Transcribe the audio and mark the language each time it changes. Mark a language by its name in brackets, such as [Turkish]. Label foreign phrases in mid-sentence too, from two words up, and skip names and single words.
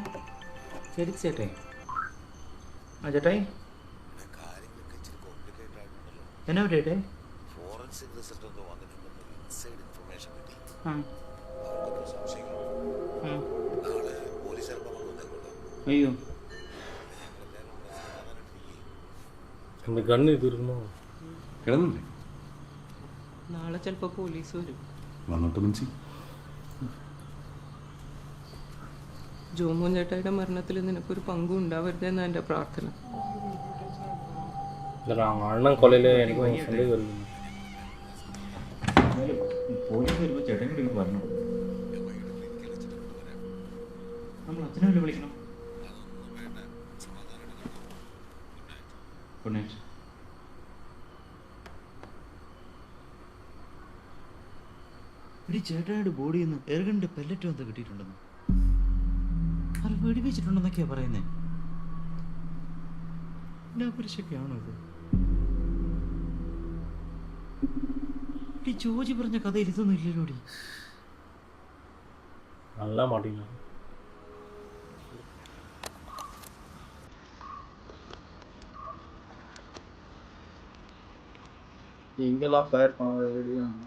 [Malayalam] ശരി ചേട്ടായി. ആ ചേട്ടായി, എന്നാ ചേട്ടേ? [English] forensic result [Malayalam] ഒക്കെ വന്നിട്ടുണ്ടെന്ന് [English] inside information [Malayalam] കിട്ടി. ആ നാളെ പോലീസ് ചിലപ്പോൾ വന്നേക്കുള്ളൂ. അയ്യോ, [Tamil] அந்த கண்ணு இது இருக்கணும். [Malayalam] കിടന്നില്ലേ? നാളെ ചിലപ്പോൾ പോലീസ് വരും. വന്നോട്ട് മനസ്സി. ജോമോൻ ചേട്ടായുടെ മരണത്തിൽ നിനക്കൊരു പങ്കും ഉണ്ടാവരുതെന്നാണ് എൻ്റെ പ്രാർത്ഥന. [Tamil] இல்லை அவங்க அண்ணன் கொலையில் எனக்கு சந்தேகம் வருது. [Malayalam] പോലീസ് വരുമ്പോൾ ചേട്ടൻ കൂടി പറഞ്ഞു. നമ്മൾ അച്ഛനെ വല്ല വിളിക്കണം. [English] good night. [Malayalam] ഒരു ചേട്ടയുടെ ബോഡിയിൽ നിന്ന് എയർഗണിൻ്റെ പെല്ലറ്റ് വന്ന് കിട്ടിയിട്ടുണ്ടെന്ന്. അത് വെടിവെച്ചിട്ടുണ്ടെന്നൊക്കെയാ പറയുന്നേ. എന്നാ കുരിശൊക്കെയാണോ ഇത്? ഈ ജോജി പറഞ്ഞ കഥയിൽ ഇതൊന്നും ഇല്ലല്ലോടി. [Tamil] நல்லா மாட்டீங்க. எங்கெல்லாம் ஃபயர் பண்ண ரெடியா